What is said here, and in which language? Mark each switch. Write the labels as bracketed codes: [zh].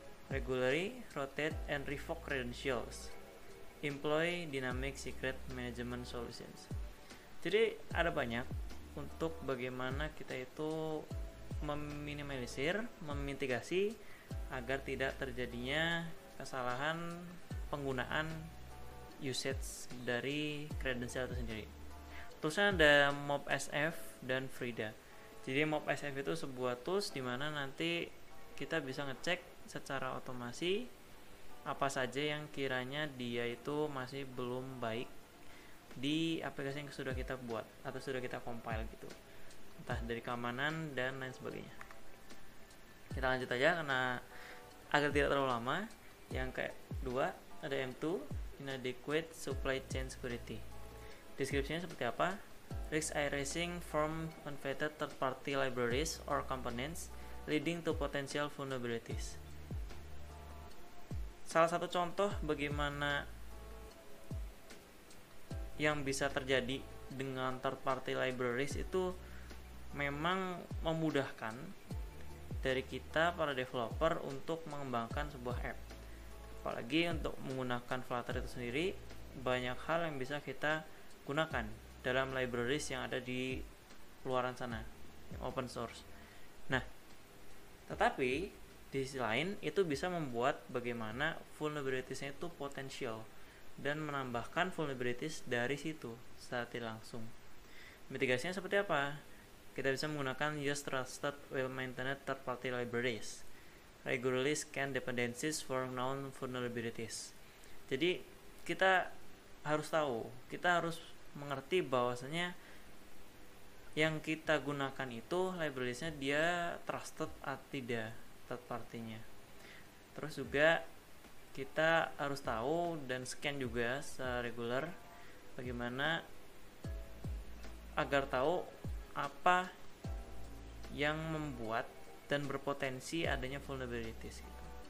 [en] Regularly rotate and revoke credentials. Employ dynamic secret management solutions. [id] Jadi ada banyak untuk bagaimana kita itu meminimalisir, memitigasi agar tidak terjadinya kesalahan penggunaan usage dari credential itu sendiri. Toolsnya ada MobSF dan Frida. Jadi MobSF itu sebuah tools di mana nanti kita bisa ngecek secara otomasi apa saja yang kiranya dia itu masih belum baik di aplikasi yang sudah kita buat atau sudah kita compile gitu. Entah dari keamanan dan lain sebagainya. Kita lanjut aja karena agar tidak terlalu lama. Yang kedua ada M2, [en] inadequate supply chain security. [id] Deskripsinya seperti apa? [en] Risk arising from unvetted third-party libraries or components leading to potential vulnerabilities. [id] Salah satu contoh bagaimana yang bisa terjadi dengan third-party libraries itu memang memudahkan dari kita para developer untuk mengembangkan sebuah app. Apalagi untuk menggunakan Flutter itu sendiri, banyak hal yang bisa kita gunakan dalam libraries yang ada di luaran sana, yang open source. Nah, tetapi di sisi lain itu bisa membuat bagaimana vulnerabilities-nya itu potensial dan menambahkan vulnerabilities dari situ secara tidak langsung. Mitigasinya seperti apa? Kita bisa menggunakan [en] use trusted well-maintained third-party libraries. Regularly scan dependencies for known vulnerabilities. [id] Jadi kita harus tahu, kita harus mengerti bahwasanya yang kita gunakan itu librariesnya dia trusted atau tidak third party-nya. Terus juga kita harus tahu dan scan juga secara regular bagaimana agar tahu apa yang membuat dan berpotensi adanya vulnerabilities gitu.